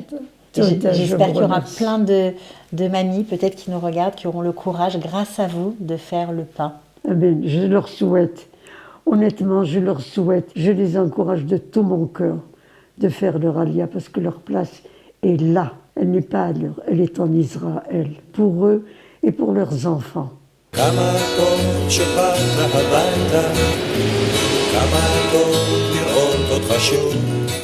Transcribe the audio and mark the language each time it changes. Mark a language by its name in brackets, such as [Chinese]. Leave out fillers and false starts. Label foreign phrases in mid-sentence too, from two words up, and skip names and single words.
[French] J'espère qu'il y aura plein de mamies, peut-être qui nous regardent, qui auront le courage, grâce à vous, de faire le pas. Amen. Je leur souhaite, honnêtement, je leur souhaite, je les encourage de tout mon cœur de faire leur alia, parce que leur place est là. Elle n'est pas ailleurs, elle est en Israël, pour eux et pour leurs enfants. [Hebrew] כמה טוב שבאת הביתה, כמה טוב לראות אותך שוב.